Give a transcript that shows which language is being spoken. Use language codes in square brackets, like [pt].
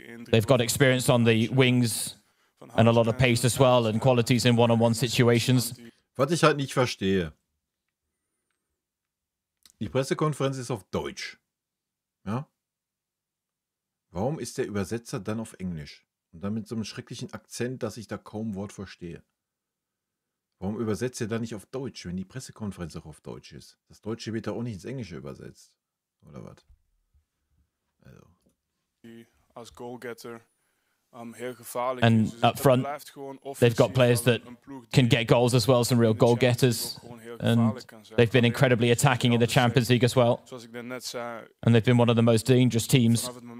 [en] They've got experience on the wings and a lot of pace as well and qualities in one-on-one situations. [de] Was ich halt nicht verstehe. Die Pressekonferenz ist auf Deutsch. Ja? Warum ist der Übersetzer dann auf Englisch? Und dann mit so einem schrecklichen Akzent, dass ich da kaum ein Wort verstehe. Warum übersetzt er dann nicht auf Deutsch, wenn die Pressekonferenz auch auf Deutsch ist? Das Deutsche wird da auch nicht ins Englische übersetzt. Oder was? Also. Als Goalgetter [en] and up front, they've got players that can get goals as well, some real goal getters. And they've been incredibly attacking in the Champions League as well. And they've been one of the most dangerous teams.